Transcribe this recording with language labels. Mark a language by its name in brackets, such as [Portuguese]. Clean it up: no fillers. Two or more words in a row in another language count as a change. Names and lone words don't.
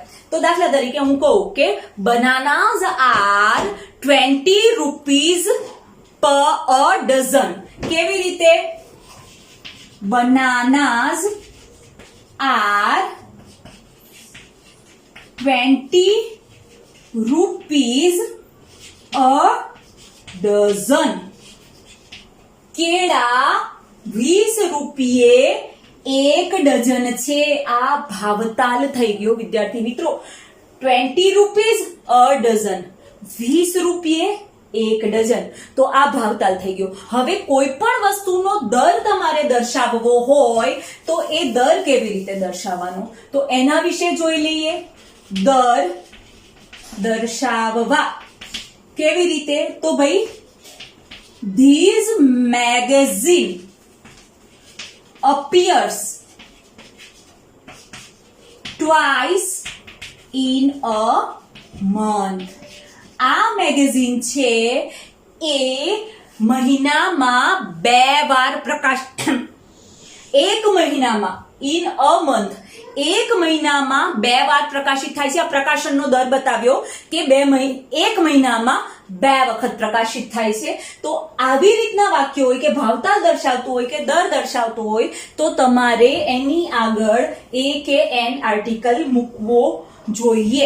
[Gujarati] તો દાખલા તરીકે હું કહું કે [English] Bananas are 20 rupees per a dozen. [Gujarati] કેવી રીતે? [English] Bananas are 20 rupees a dozen. [Gujarati] કેળા 20 રૂપિયે 1 ડઝન છે. આ ભાવતાલ થઈ ગયો વિદ્યાર્થી મિત્રો. [English] 20 rupees a dozen, [Gujarati] 20 રૂપિયે 1 ડઝન. તો આ ભાવતાલ થઈ ગયો. હવે કોઈ પણ વસ્તુનો દર તમારે દર્શાવવો હોય તો એ દર કેવી રીતે દર્શાવવાનો, તો એના વિશે જોઈ લઈએ. દર દર્શાવવા કેવી રીતે, તો ભાઈ [English] This magazine appears twice in a month. [Gujarati] આ મેગેઝિન છે એ મહિનામાં 2 વાર એક મહિનામાં [English] in a month, [Gujarati] એક મહિનામાં 2 વાર પ્રકાશિત થાય છે. આ પ્રકાશનનો દર બતાવ્યો કે એક મહિનામાં 2 વખત પ્રકાશિત થાય છે. તો આવી રીતના વાક્ય હોય કે ભાવતાલ દર્શાવતું હોય કે દર દર્શાવતું હોય તો તમારે એની આગળ એ કે એન આર્ટિકલ મૂકવો જોઈએ.